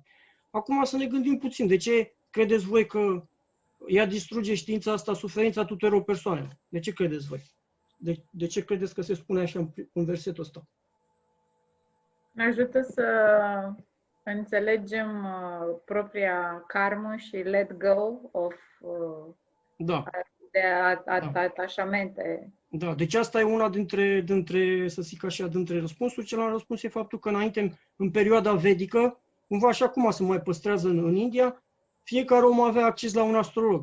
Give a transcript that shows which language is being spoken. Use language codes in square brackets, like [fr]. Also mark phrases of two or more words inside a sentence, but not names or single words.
[ro] Acum să ne gândim puțin, de ce credeți voi că ea distruge știința asta, suferința tuturor persoanelor? De ce credeți voi? De ce credeți că se spune așa în versetul ăsta? Ne ajută să înțelegem propria karmă și [en] let go of [ro] de atașamente. Da, deci asta e una dintre, să zic așa, dintre răspunsuri. Celălalt răspuns e faptul că înainte, în perioada vedică, cumva așa cum se mai păstrează în India, fiecare om avea acces la un astrolog.